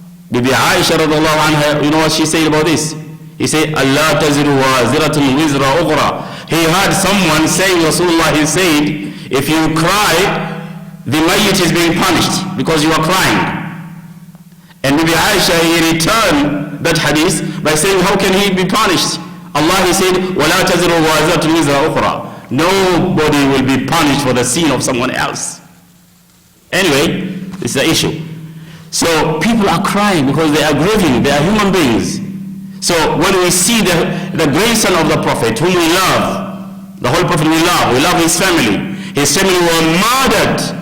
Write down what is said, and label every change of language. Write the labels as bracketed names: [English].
[English] Bibi Aisha radiallahu anha, you know what she said about this? He said, Allah [Arabic] taziru wa ziratun wizra ughra. [English] He heard someone saying, Rasulullah, he said, if you cry, the mayyit is being punished because you are crying. And Bibi Aisha, he returned that hadith by saying, how can he be punished? Allah, he said, [Arabic] وَلَا تَزِرُ وَازِرَةٌ وِزْرَ أُخْرَى. [English] Nobody will be punished for the sin of someone else. Anyway, this is the issue. So people are crying because they are grieving, they are human beings. So when we see the grandson of the Prophet, whom we love, the whole Prophet we love his family were murdered.